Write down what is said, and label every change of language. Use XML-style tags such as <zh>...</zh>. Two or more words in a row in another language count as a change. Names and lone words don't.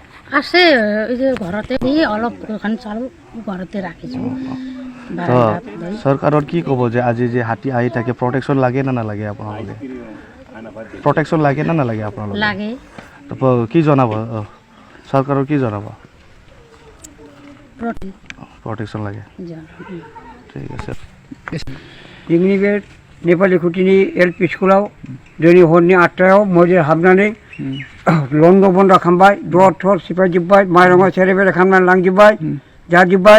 <as>আছে এই যে ঘৰতে অলপ চাউল ঘৰতে ৰাখিছোঁ। চৰকাৰৰ কি ক'ব যে আজি যে হাতী আহি থাকে, প্ৰটেকশ্যন লাগে না নালাগে আপোনালোকে? প্ৰটেকশ্যন লাগে না নালাগে আপোনালোকে? লাগে। কি জনাব চৰকাৰৰ, কি জনাব?</as> <hi>प्रटेक्सन लगे ठीक है</hi> <brx>इंग्लिश नेपाली खुटिनी एलपी स्कुलाव दिनै हरनि 8टायाव मजे हाबनानै लन्ड बन्द खालामबाय, दर थर सिफायजोब्बाय, माइरङा सेरे बेरे खालामनानै लांजोब्बाय, जाजोब्बाय।</brx>